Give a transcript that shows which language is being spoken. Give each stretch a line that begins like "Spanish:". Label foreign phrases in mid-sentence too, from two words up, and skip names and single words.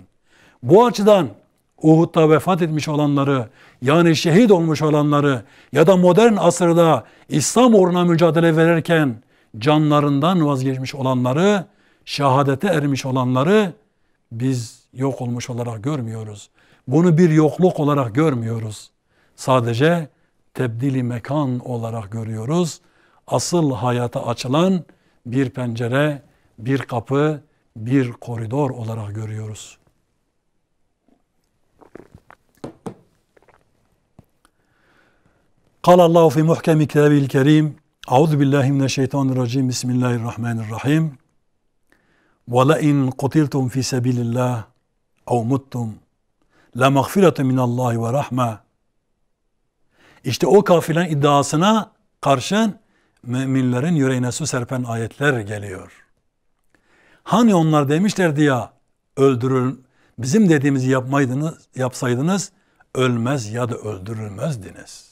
Turkish: Bu açıdan Uhud'da vefat etmiş olanları, yani şehit olmuş olanları ya da modern asırda İslam uğruna mücadele verirken canlarından vazgeçmiş olanları, şehadete ermiş olanları biz yok olmuş olarak görmüyoruz. Bunu bir yokluk olarak görmüyoruz. Sadece tebdili mekan olarak görüyoruz. Asıl hayata açılan bir pencere, bir kapı, bir koridor olarak görüyoruz.
Arabic: قال الله في محكم كتابه الكريم أعوذ بالله من الشيطان الرجيم بسم الله الرحمن الرحيم وَلَئِنْ قُتِلْتُمْ فِي سَبِيلِ اللّٰهِ اَوْ مُتْتُمْ لَمَغْفِرَةٌ مِنَ اللّٰهِ وَرَحْمَةٌ.
Turkish: İşte o kafilenin iddiasına karşın müminlerin yüreğine su serpen ayetler geliyor. Hani onlar demişlerdi ya, öldürül, bizim dediğimizi yapsaydınız ölmez ya da öldürülmezdiniz.